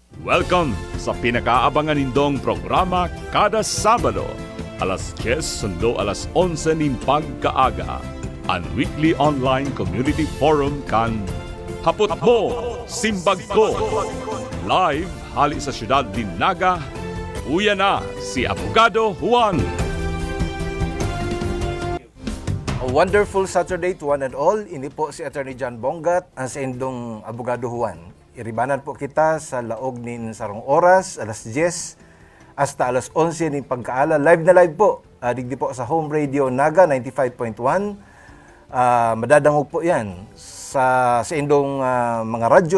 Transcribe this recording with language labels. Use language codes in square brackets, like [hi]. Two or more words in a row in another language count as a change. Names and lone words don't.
[bik] Welcome sa pinakaabangan nindong programa kada Sabado, alas 10 sundo alas 11 ning pagkaaga. Ang [en] weekly online community forum [bik] kan Hapot Mo, Simbag Ko. Live hali sa siyudad din Naga, uya na si Abogado Juan. [en] A wonderful Saturday to one and all. [bik] Ini po si Attorney John Bongat, ang sa indong Abogado Juan. Iribanan po kita sa laog nin sarong oras, alas 10 hasta alas 11 nin pagkaala. Live na live po. Digdi po sa Home Radio Naga 95.1. Madadangog po yan sa indong mga radyo.